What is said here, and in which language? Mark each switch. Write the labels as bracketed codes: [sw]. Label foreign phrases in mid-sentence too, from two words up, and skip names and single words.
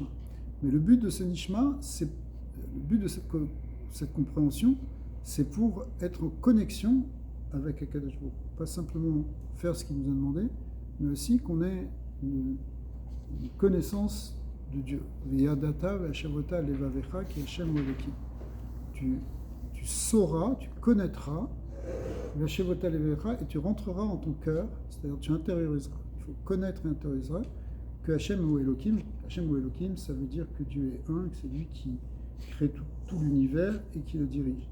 [fr] Mais le but de ce nishma, le but de cette compréhension, c'est pour être en connexion avec Akadosh Baruch Hu. Pas simplement faire ce qu'il nous a demandé, mais aussi qu'on ait une connaissance de Dieu. [he] וידעת והשבת לבבך כי השם אלהים. [fr] Tu sauras, tu connaîtras, [he] והשבת לבבך, [fr] et tu rentreras en ton cœur, c'est-à-dire tu intérioriseras. Il faut connaître et intérioriser que [he] השם הוא אלהים. השם הוא אלהים, [fr] ça veut dire que Dieu est un, que c'est lui qui crée tout l'univers et qui le dirige.